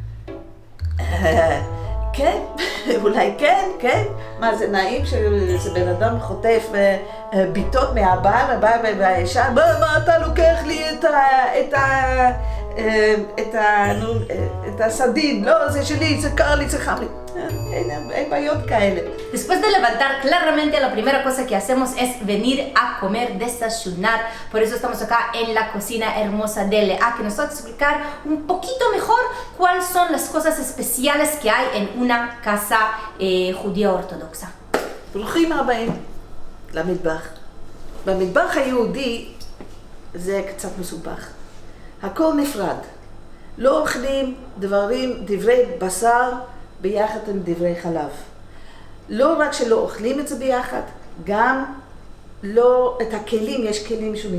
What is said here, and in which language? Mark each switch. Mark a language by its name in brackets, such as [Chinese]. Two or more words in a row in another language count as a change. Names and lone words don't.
[Hebrew] כן, אולי כן, כן. מה, זה נעים שזה בן אדם חוטף ביטות מהבעל, הבעל והאישה, מה אתה לוקח לי את הסדין? לא, זה שלי, זה קר לי, זה חם לי. אין בעיות כאלה. [Spanish] Después de levantar claramente, la primera cosa que hacemos es venir a comer, desayunar. Por eso estamos acá en la cocina hermosa de Lea, que nos va a explicar un poquito mejor cuáles son las cosas especiales que hay en una casa judía ortodoxa. [Hebrew] ברוכים הבאים למטבח. במטבח היהודי זה קצת מסובך. הכל נפרד. לא אוכלים דברי בשר ביחד עם דברי חלב. לא רק שלא אוכלים את זה ביחד, גם לא את הכלים, יש כלים שונים.